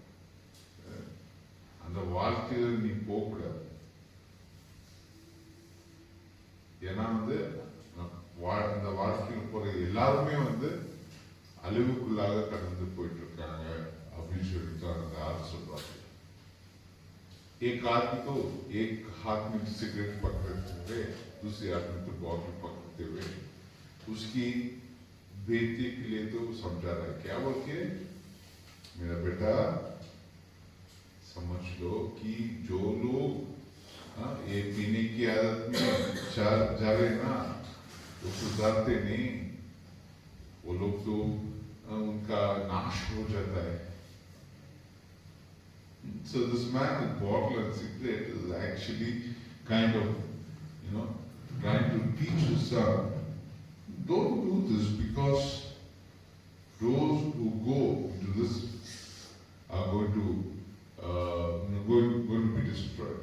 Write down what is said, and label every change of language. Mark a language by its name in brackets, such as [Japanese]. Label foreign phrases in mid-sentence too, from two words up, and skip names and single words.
[Tamil] அந்த வாழ்க்கையில நீ போகக்கூடாது. ஏன்னா வந்து அந்த வாழ்க்கையில் போற எல்லாருமே வந்து அழிவுக்குள்ளாக கடந்து போயிட்டு இருக்காங்க அப்படின்னு சொல்லிட்டு அந்த ஆறு சொல்றாங்க. [Hindi] एक आदमी तो एक हाथ में सिगरेट पकड़ते हुए दूसरे हाथ में तो बॉटल पकड़ते हुए उसकी बेटी के लिए तो समझा रहा है. क्या बोल के, मेरा बेटा समझ लो कि जो लोग ये पीने की आदत में जा रहे ना, वो सुधारते नहीं, वो लोग तो उनका नाश हो जाता है. [English] So this man with bottle and cigarette is actually kind of, trying to teach his son, don't do this because those who go into this are going to be destroyed.